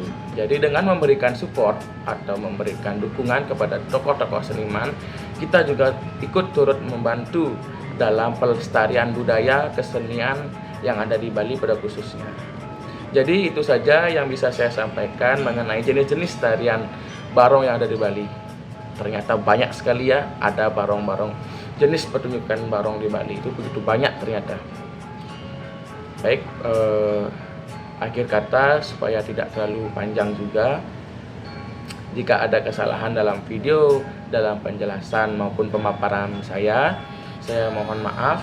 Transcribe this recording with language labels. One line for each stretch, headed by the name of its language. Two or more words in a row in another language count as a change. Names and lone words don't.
Indonesian: Jadi dengan memberikan support atau memberikan dukungan kepada tokoh-tokoh seniman, kita juga ikut turut membantu dalam pelestarian budaya kesenian yang ada di Bali pada khususnya. Jadi itu saja yang bisa saya sampaikan mengenai jenis-jenis tarian barong yang ada di Bali. Ternyata banyak sekali ya, ada barong-barong, jenis pertunjukan barong di Bali itu begitu banyak ternyata. Baik, akhir kata supaya tidak terlalu panjang juga, jika ada kesalahan dalam video, dalam penjelasan maupun pemaparan saya mohon maaf.